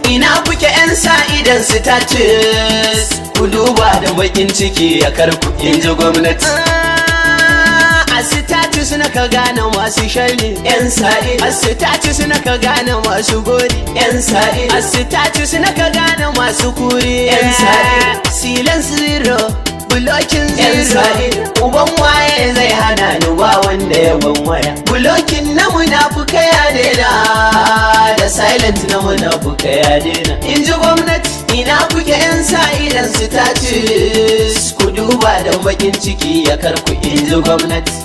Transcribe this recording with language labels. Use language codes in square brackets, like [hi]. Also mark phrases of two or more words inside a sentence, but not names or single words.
[ha] Ina kuke 'yan sa idan su tace? Ku duba da bakin ciki ya karku, in ji gwamnati. A status na ka gane masu sharri, 'yan sa ido. A status na ka gane masu gori, 'yan sa ido. A status na ka gane masu kuri, 'yan sa ido. [en] Silence zero, blocking zero. [ha] Uban waye zai hana ni ba wanda ya ban waya. Blocking na munafuka ya daina, da silent na munafuka ya daina. In ji gwamnati, ina kuke 'yan sa idan su tace? Ku duba da bakin ciki ya karku, in ji gwamnati.